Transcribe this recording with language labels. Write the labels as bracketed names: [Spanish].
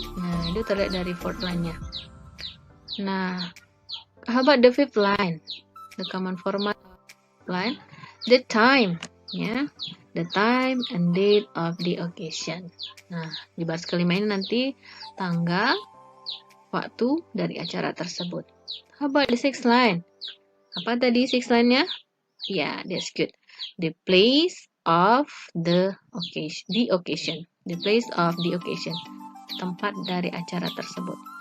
[Indonesian] Nah, itu terlihat dari fourth line-nya. [English] Nah, how about the fifth line, the common format line, the time, ya, the time and date of the occasion. [Indonesian] Nah, di baris kelima ini nanti tanggal, waktu dari acara tersebut. [English] How about the sixth line? [Indonesian] Apa tadi [English] sixth line-nya? Ya, that's good. The place of the occasion. The place of the occasion. [Indonesian] Tempat dari acara tersebut.